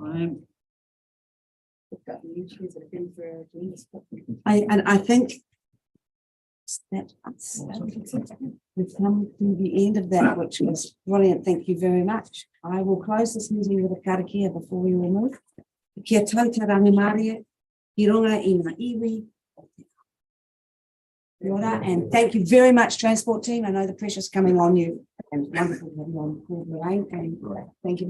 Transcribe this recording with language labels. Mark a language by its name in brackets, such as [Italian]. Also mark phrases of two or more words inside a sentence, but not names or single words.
[English] We've got new issues that have been for our agendas. I think that we've come to the end of that, which was brilliant. Thank you very much. I will close this meeting with a karakia before we all move. [Māori] Kia tauta rangimaria, ki runga I ngā iwi. [English] And thank you very much, transport team. I know the pressure's coming on you and wonderful to have you on board, Lorraine, and thank you.